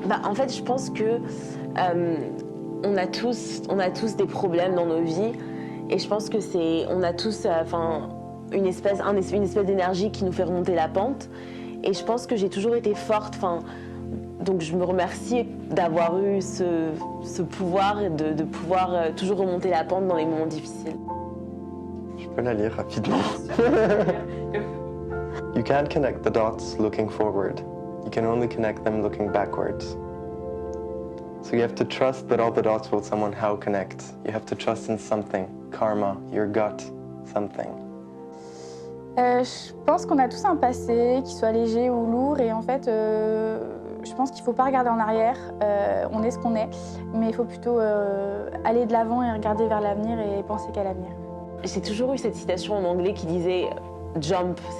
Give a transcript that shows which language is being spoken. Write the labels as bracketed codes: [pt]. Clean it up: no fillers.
[fr] En fait, je pense que on a tous des problèmes dans nos vies, et je pense que on a tous une espèce d'énergie qui nous fait remonter la pente. Et je pense que j'ai toujours été forte. Donc je me remercie d'avoir eu ce pouvoir et de pouvoir toujours remonter la pente dans les moments difficiles. Je peux la lire rapidement. [en] You can't connect the dots looking forward. You can only connect them looking backwards. So you have to trust that all the dots will somehow connect. You have to trust in something, karma, your gut, something. [fr] Je pense qu'on a tous un passé, qu'il soit léger ou lourd, et en fait, je pense qu'il ne faut pas regarder en arrière. On est ce qu'on est, mais il faut plutôt aller de l'avant et regarder vers l'avenir et penser qu'à l'avenir. J'ai toujours eu cette citation en anglais qui disait « jump ».